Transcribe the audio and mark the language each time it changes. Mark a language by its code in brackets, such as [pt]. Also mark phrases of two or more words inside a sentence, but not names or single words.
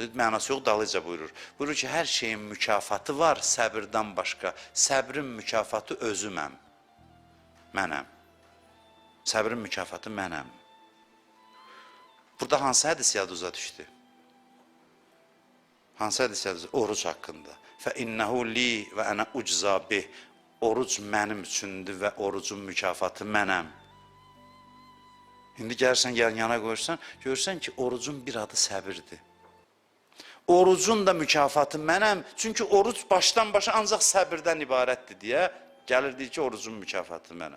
[az] Mənası yox, dalıca buyurur. Buyurur ki, hər şeyin mükafatı var səbirdən başqa. Səbrin mükafatı özüməm. Mənəm. Səbrin mükafatı mənəm. Burada hansı hədis yaduza düşdü? Hansı hədis yaduza? Oruc haqqında. [ar] فَاِنَّهُ لِي وَأَنَا اُجْزَى بِهِ. [az] Oruc mənim üçündür və orucun mükafatı mənəm. İndi gəlirsən, yana qoyursan, görürsən ki, orucun bir adı səbirdir. Orucun da mükafatı mənəm, çünki oruc başdan başa ancaq səbirdən ibarətdir deyə gəlir deyir ki, orucun mükafatı mənəm.